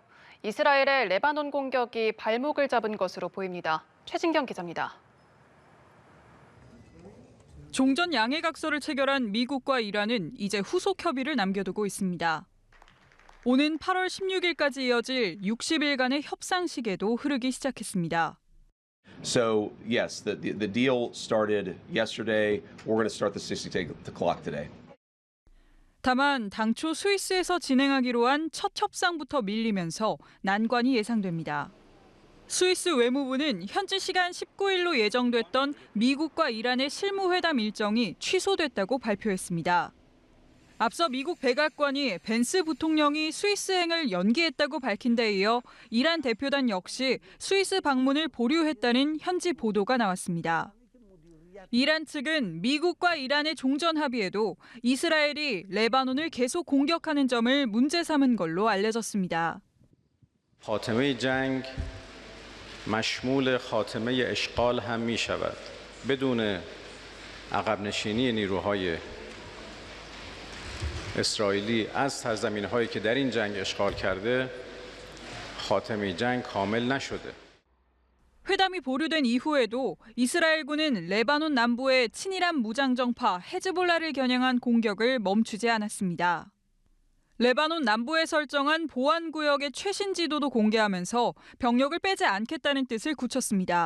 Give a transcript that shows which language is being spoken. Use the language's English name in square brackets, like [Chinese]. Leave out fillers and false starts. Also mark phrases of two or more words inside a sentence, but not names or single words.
[Korean] 이스라엘의 레바논 공격이 발목을 잡은 것으로 보입니다. 최진경 기자입니다. 종전 양해각서를 체결한 미국과 이란은 이제 후속 협의를 남겨두고 있습니다. 오는 8월 16일까지 이어질 60일간의 협상식에도 흐르기 시작했습니다. [English] So yes, the deal started yesterday. We're going to start the 60 clock today. [Korean] 다만 당초 스위스에서 진행하기로 한 첫 협상부터 밀리면서 난관이 예상됩니다. 스위스 외무부는 현지 시간 19일로 예정됐던 미국과 이란의 실무회담 일정이 취소됐다고 발표했습니다. 앞서 미국 백악관이 벤스 부통령이 스위스행을 연기했다고 밝힌 데 이어 이란 대표단 역시 스위스 방문을 보류했다는 현지 보도가 나왔습니다. 이란 측은 미국과 이란의 종전 합의에도 이스라엘이 레바논을 계속 공격하는 점을 문제 삼은 걸로 알려졌습니다. [Persian] خاتمه جنگ مشمول خاتمه اشغال هم می‌شود. بدون عقب نشینی نیروهای اسرائیلی از سرزمین‌هایی که در این جنگ اشغال کرده خاتمه جنگ کامل نشده. [Korean] 회담이 보류된 이후에도 이스라엘군은 레바논 남부의 친이란 무장정파 헤즈볼라를 겨냥한 공격을 멈추지 않았습니다. 레바논 남부에 설정한 보안구역의 최신 지도도 공개하면서 병력을 빼지 않겠다는 뜻을 굳혔습니다.